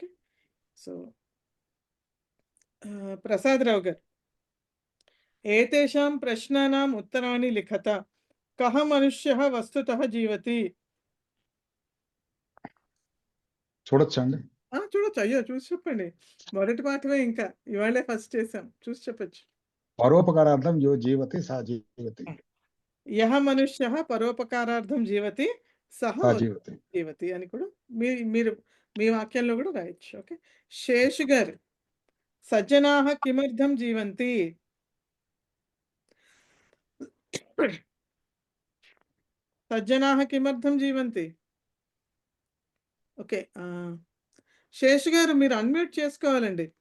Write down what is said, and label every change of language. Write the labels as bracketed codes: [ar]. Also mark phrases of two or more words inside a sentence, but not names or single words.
[sa] సో ప్రసాదరావు గారు, ఏతేషాం ప్రశ్నానాం ఉత్తరాణి లిఖత కహ మనుష్యః వస్తుతః జీవతి. [te] చూడొచ్చండి. చూడొచ్చు. అయ్యో చూసి చెప్పండి. మొదటి పాఠమే, ఇంకా ఇవాళే ఫస్ట్ చేసాం, చూసి చెప్పచ్చు. [sa] పరోపకారార్థం యో జీవతి సా జీవతి. యహ మనుష్యః పరోపకారార్థం జీవతి సహ జీవతి [te] జీవతి అని కూడా మీరు మీ వాక్యంలో కూడా రాయొచ్చు. [sa] ఓకే. శేషు గారు, సజ్జనాః కిమర్థం జీవంతి? సజ్జనాః కిమర్థం జీవంతి? [te] ఓకే. శేషు గారు మీరు అన్మ్యూట్ చేసుకోవాలండి.